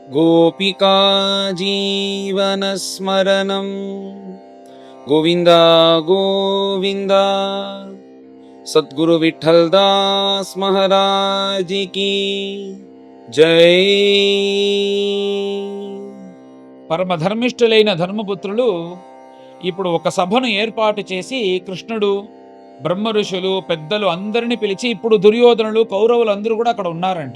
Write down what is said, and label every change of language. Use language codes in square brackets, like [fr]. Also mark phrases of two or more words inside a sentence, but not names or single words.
[sa] गोपिका जीवनस्मरणं गोविन्द गोविन्द। [hi] सद्गुरु विठ्ठल दास महाराज की జై. [te] పరమధర్మిష్ఠులైన ధర్మపుత్రులు ఇప్పుడు ఒక సభను ఏర్పాటు చేసి కృష్ణుడు, బ్రహ్మ ఋషులు, పెద్దలు అందరినీ పిలిచి, ఇప్పుడు దుర్యోధనులు, కౌరవులు అందరూ కూడా అక్కడ ఉన్నారంట.